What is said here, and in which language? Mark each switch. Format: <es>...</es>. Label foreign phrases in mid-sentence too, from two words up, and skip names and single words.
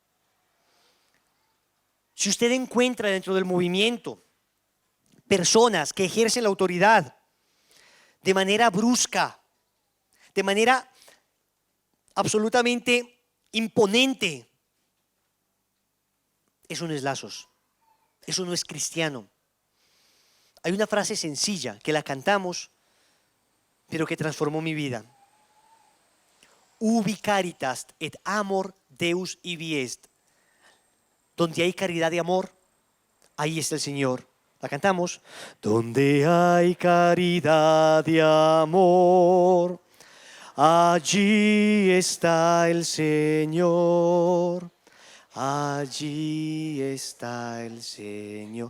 <es>si usted encuentra dentro del movimiento personas que ejercen la autoridad de manera brusca, de manera absolutamente imponente, eso no es lazos, eso no es cristiano. Hay una frase sencilla que la cantamos, pero que transformó mi vida.</es> <la>Ubi caritas et amor Deus ibi est.</la> <es>Donde hay caridad y amor, ahí está el Señor. La cantamos. Donde hay caridad y amor, allí está el Señor. Allí está el Señor.</es>